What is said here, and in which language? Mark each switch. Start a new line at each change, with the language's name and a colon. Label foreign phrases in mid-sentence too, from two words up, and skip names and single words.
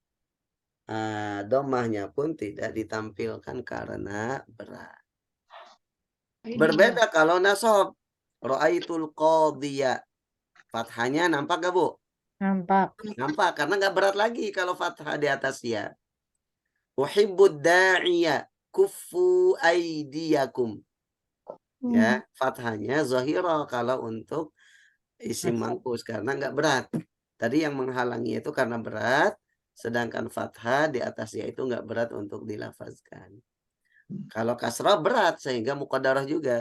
Indonesian: Dhammahnya pun tidak ditampilkan karena berat. Berbeda kalau nasab.
Arabic: رأيت القاضي.
Indonesian: Fathahnya nampak gak, Bu? Nampak. Nampak karena nggak berat lagi kalau fathah di atas ya.
Arabic: أحب الداعي كفوا أيديكم.
Indonesian: Ya, fathahnya zahirah kalau untuk isim mangkus karena nggak berat. Tadi yang menghalangi itu karena berat, sedangkan fathah di atasnya itu nggak berat untuk dilafazkan. Kalau kasrah berat sehingga muqaddarah juga.